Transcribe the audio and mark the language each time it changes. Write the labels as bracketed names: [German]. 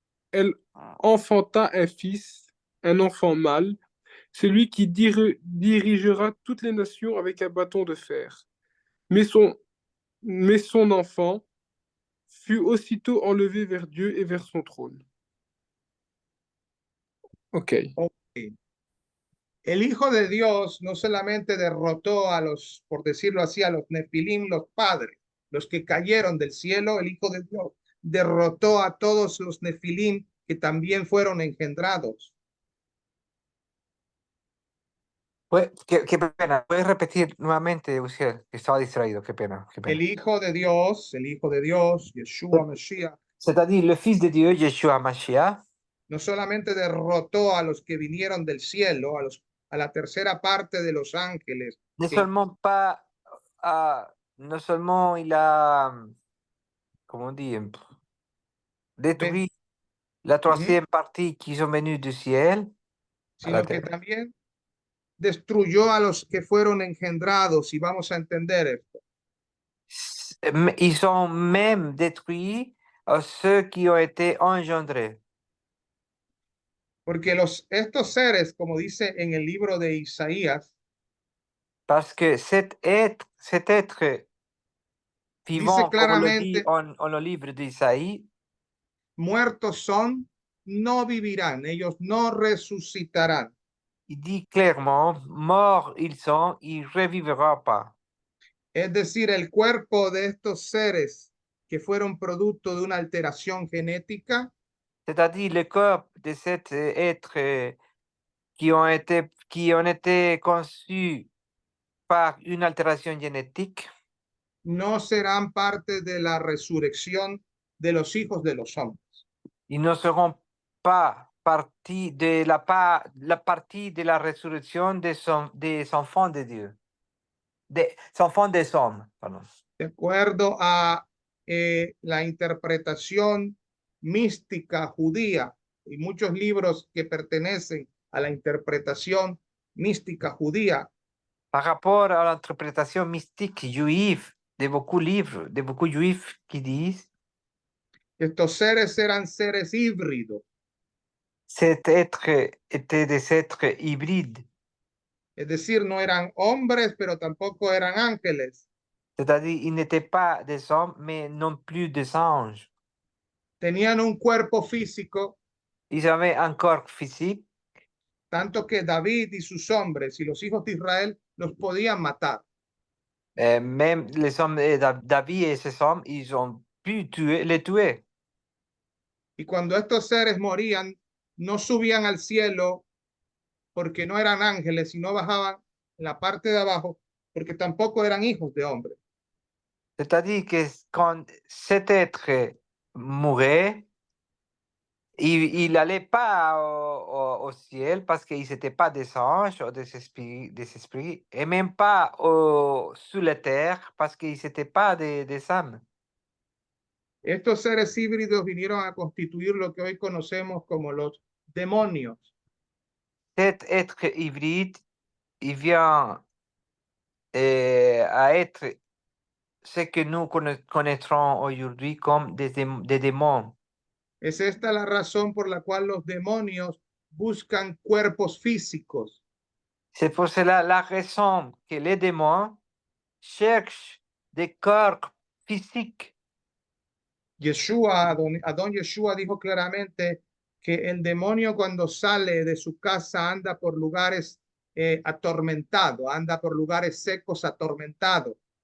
[French] Elle enfanta un fils, un enfant mâle, celui qui dirigera toutes les nations avec un bâton de fer. Mais son enfant fut aussitôt enlevé vers Dieu et vers son trône. Ok. [Spanish] El Hijo de Dios no solamente derrotó a los, por decirlo así, a los Nefilim, los padres, los que cayeron del cielo, el Hijo de Dios derrotó a todos los Nefilim que también fueron engendrados. Qué pena. ¿Puedes repetir nuevamente, Uziel? Que estaba distraído. Qué pena, qué pena. El Hijo de Dios, Yeshua Mashiach, [French] C'est-à-dire, le Fils de Dieu, Yeshua Mashiach, [Spanish] no solamente derrotó a los que vinieron del cielo, a la tercera parte de los ángeles, [French] non que seulement pas, non seulement il a, comment on dit, détruit la troisième partie qui sont venus du ciel, à la [Spanish] sino que [French] terre, [Spanish] también destruyó a los que fueron engendrados, y vamos a entender esto. [French] ils ont même détruit ceux qui ont été engendrés. [Spanish] Porque estos seres, como dice en el libro de Isaías, [French] Parce que cet être vivant, comme on le dit [Spanish] claramente, [French] en le livre d'Isaïe, [Spanish] muertos son, no vivirán, ellos no resucitarán. [French] il dit clairement, morts ils sont, ils ne revivront pas. [Spanish] Es decir, el cuerpo de estos seres que fueron producto de una alteración genética, [French] C'est-à-dire le corps de cet être qui ont été conçus par une altération génétique, [Spanish] no serán parte de la resurrección de los hijos de los hombres. [French] ils ne seront pas partie de la partie de la résurrection des enfants de Dieu, des enfants des hommes, pardon. [Spanish] De acuerdo a la interpretación mística judía y muchos libros que pertenecen a la interpretación mística judía, [French] Par rapport à l'interprétation mystique juive de beaucoup livres, de beaucoup juifs qui disent [Spanish] estos seres eran seres híbridos, [French] cet être était des êtres hybrides, [Spanish] es decir, no eran hombres, pero tampoco eran ángeles. [French] c'est-à-dire ils n'étaient pas des hommes, mais non plus des anges. [Spanish] Tenían un cuerpo físico, [French] Ils avaient un corps physique, [Spanish] tanto que David y sus hombres y los hijos de Israel los podían matar. [French] même les hommes de David et ses hommes, ils ont pu les tuer. [Spanish] Y cuando estos seres morían, no subían al cielo porque no eran ángeles, sino bajaban en la parte de abajo porque tampoco eran hijos de hombre. [French] C'est-à-dire que quand cet être mourait, il n'allait pas au ciel parce qu'ils n'étaient pas des anges ou des esprits, et même pas sous la terre parce qu'ils n'étaient pas des âmes. [Spanish] Estos seres híbridos vinieron a constituir lo que hoy conocemos como los demonios. [French] Cet être hybride, il vient à être ce que nous connaîtrons aujourd'hui comme des démons. [Spanish] Es esta la razón por la cual los demonios buscan cuerpos físicos. [French] C'est pour cela la raison que les démons cherchent des corps physiques. [Spanish] Yeshua, Adón Yeshua dijo claramente que el demonio cuando sale de su casa anda por lugares atormentados, anda por lugares secos atormentados.